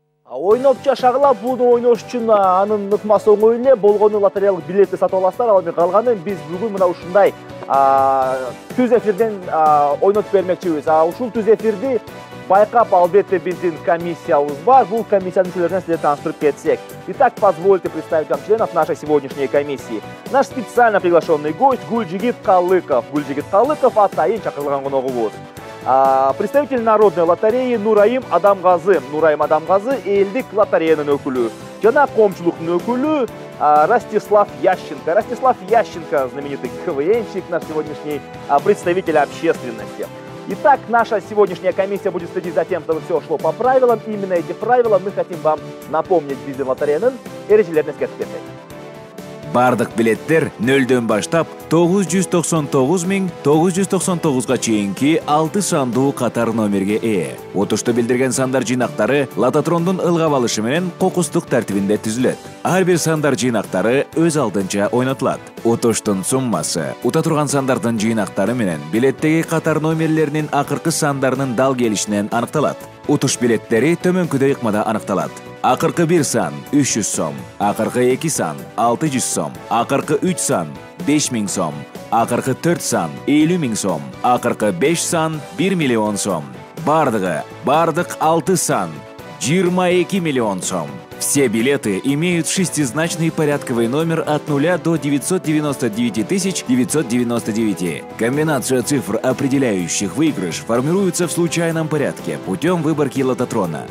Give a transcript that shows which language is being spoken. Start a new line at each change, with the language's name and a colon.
Kyrgyz: Ойноп жашагыла, буну ойнош үчүн анын ыкмасы оңой эле. Болгону лотереялык билетти сатып аласыздар, ал эми калганын биз бүгүн мына ушундай түз эфирден ойнотуп бермекчибиз. Ушул түз эфирди байкап, албетте биздин комиссиябыз бар. Бул комиссиянын мүчөлөрүнөн сиздерди тааныштырып кетсек.
Russian: Итак, позвольте представить вам членов нашей сегодняшней комиссии. Наш специально приглашенный гость Гульжигит Калыков.
Kyrgyz: Гульжигит Калыков атайын чакырылган коногубуз.
Russian: Представитель Народной лотереи Нураим Адамгазы.
Kyrgyz: Нураим Адамгазы элдик лотереянын өкүлү. Жана коомчулуктун өкүлү Ростислав Ященко.
Russian: Ростислав Ященко, знаменитый КВНщик, наш сегодняшний представитель общественности. Итак, наша сегодняшняя комиссия будет следить за тем, чтобы все шло по правилам. Именно эти правила мы хотим вам напомнить
Kyrgyz: биздин лотереянын эрежелерине эскертип кетсек. Бардык билеттер 0-дөн баштап 999.999 чейинки 6 сандуу катар номерге ээ. Отушту билдирген сандар жыйнактары лототрондун ылгап алышы менен кокустук тартибинде түзүлөт. Ар бир сандар жыйнактары өз алдынча ойнотулат. Отуштун суммасы ута турган сандардын жыйнактары менен билеттеги катар номерлеринин акыркы сандарынын дал келишинен аныкталат. Утуш билеттери төмөнкүдөй ыкмада аныкталат. Акыркы 1 сан 300 сом, акыркы 2 сан 600 сом, акыркы 3 сан 5000 сом, акыркы 4 сан 50 000 сом, акыркы 5 сан 1 миллион сом. Бардык 6 сан 22 миллион сом.
Russian: Все билеты имеют шестизначный порядковый номер от 0 до 999 999. Комбинация цифр, определяющих выигрыш, формируется в случайном порядке путем выборки лототрона.